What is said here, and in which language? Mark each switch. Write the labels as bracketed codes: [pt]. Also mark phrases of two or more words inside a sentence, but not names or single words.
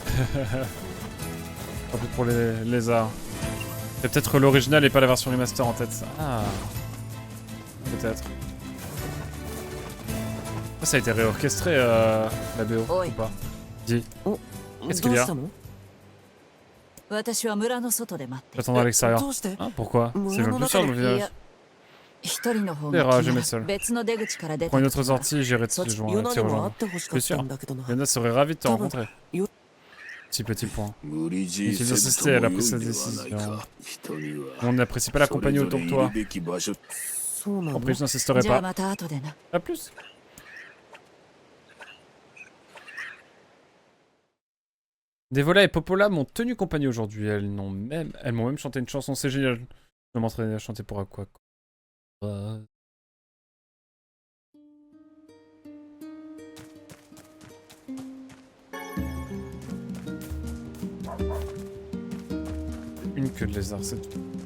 [fr] Tant pis pour les lézards. C'est peut-être l'original et pas la version remaster en tête. Ah. Peut-être. Ça a été réorchestré la BO Oui. ou pas? Dis. [ja] お [fr] Qu'est-ce qu'il y a [ja] どうしたの私は村の外で待ってる [fr] J'attends à l'extérieur. [ja] どうして [fr] Ah, pourquoi? C'est le plus cher dans le [ja] い [fr] village. [ja] や一人の方 [fr] Verra, [ja] が [fr] je [ja] 気 [fr] mets [ja] が [fr] seul. [ja] 別の出口から出 [fr] Pour [ja] て [fr] une [ja] きた [fr] autre [ja] から [fr] sortie, j'irai te [ja] さっき [fr] rejoindre. [ja] ヨナ [fr] t'y [ja] にも会 [fr] rejoindre. [ja] ってほしか [fr] Bien [ja] ったん [fr] sûr. [ja] だけどな [fr] Yona serait ravie de te Attends, rencontrer. Yo- Petit point. [ja] 無理強い [fr] Il [ja] せ [fr] s'est [ja] ずと [fr] insisté, [ja] も [fr] elle a [ja] 良い [fr] pris sa [ja] ではない [fr] décision. [ja] か人には [fr] On n'apprécie pas la [ja] それ [fr] compagnie [ja] ぞ [fr] autant [ja] れ [fr] que [ja] いる [fr] toi. [ja] べき場所そうなの [fr] Compris, je n'insisterai [ja] じゃあ [fr] pas. [ja] また後でな [fr] A plus. Devola et Popola m'ont tenu compagnie aujourd'hui. Elles m'ont même chanté une chanson. C'est génial. Je vais m'entraîner à chanter pour quoi. Une queue de lézard, c'est tout.